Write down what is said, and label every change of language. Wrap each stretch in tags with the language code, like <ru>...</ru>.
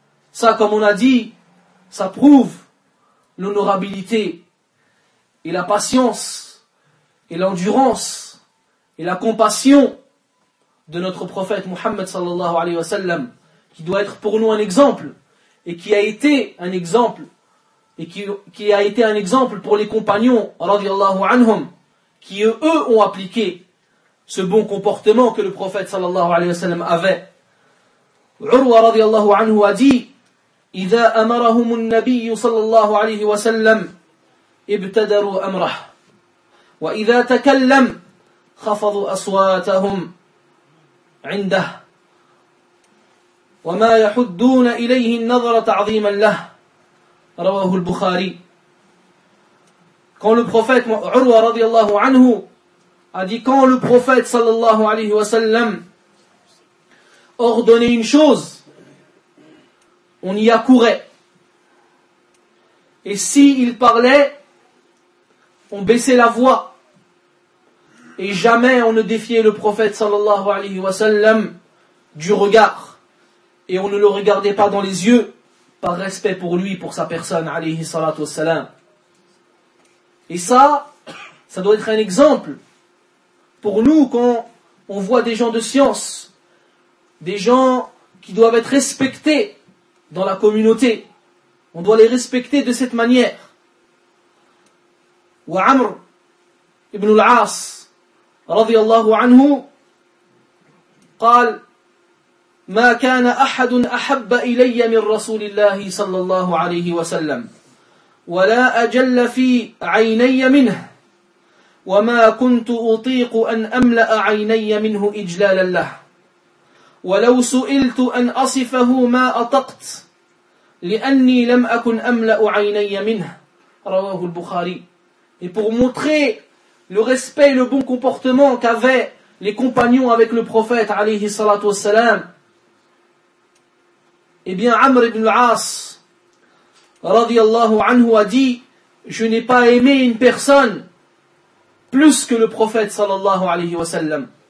<fr>Ça, comme on a dit, ça prouve l'honorabilité et la patience et l'endurance et la compassion de notre prophète Muhammad sallallahu alayhi wa sallam, qui doit être pour nous un exemple et qui a été un exemple et qui a été un exemple pour les compagnons radiallahu anhum, qui eux ont appliqué ce bon comportement que le prophète sallallahu alayhi wa sallam avait.</fr> <ar>Urwa radiallahu anhu</ar> <fr>a dit,</fr> <ar>إذا أمرهم النبي صلى الله عليه وسلم ابتدروا أمره وإذا تكلم خفضوا أصواتهم عنده وما يحدون إليه النظر تعظيما له رواه البخاري.</ar> <fr>Quand le prophète</fr> <ar>عروة رضي الله عنه</ar> <fr>a dit, quand le prophète</fr> <ar>صلى الله عليه وسلم</ar> <fr>ordonnait une chose, on y accourait. Et s'il parlait, on baissait la voix. Et jamais on ne défiait le prophète sallallahu alayhi wa sallam du regard. Et on ne le regardait pas dans les yeux, par respect pour lui, pour sa personne, alayhi salatu wassalam. Et ça, ça doit être un exemple pour nous quand on voit des gens de science, des gens qui doivent être respectés dans la communauté. On doit les respecter de cette manière.</fr> <ar>Wa Amr ibn al-As radiyallahu anhu قال ما كان احد احب الي من رسول الله صلى الله عليه وسلم ولا اجل في عيني منه وما كنت اطيق ان املا عيني منه اجلالا له ولو سئلت ان اصفه ما اطقت لأني لم أكن أملأ عيني منه رواه البخاري.</ar> <fr>Et pour montrer le respect et le bon comportement qu'avaient les compagnons avec le prophète alayhi salatu wassalam, et bien Amr ibn al-As radiallahu anhu a dit, je n'ai pas aimé une personne plus que le prophète sallallahu alayhi wa sallam.</fr>